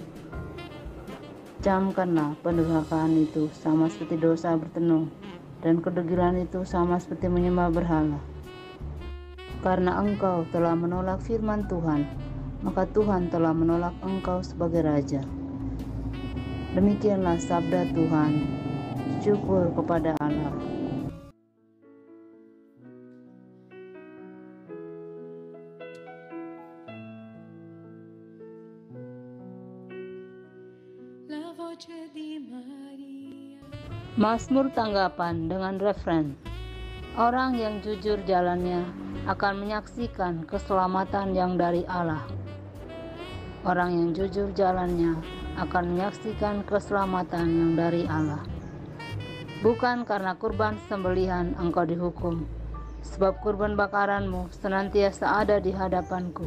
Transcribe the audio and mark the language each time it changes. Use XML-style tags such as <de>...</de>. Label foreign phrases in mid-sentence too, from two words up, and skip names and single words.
<id>Camkanlah pendurhakaan itu sama seperti dosa bertenung, dan kedegilan itu sama seperti menyembah berhala. Karena engkau telah menolak firman Tuhan, maka Tuhan telah menolak engkau sebagai raja." Demikianlah sabda Tuhan. Syukur kepada Allah.</id> <it>La voce di Maria.</it> <id>Mazmur tanggapan dengan referen. Orang yang jujur jalannya akan menyaksikan keselamatan yang dari Allah. Orang yang jujur jalannya akan menyaksikan keselamatan yang dari Allah. Bukan karena kurban sembelihan engkau dihukum, sebab kurban bakaranmu senantiasa ada di hadapanku.</id>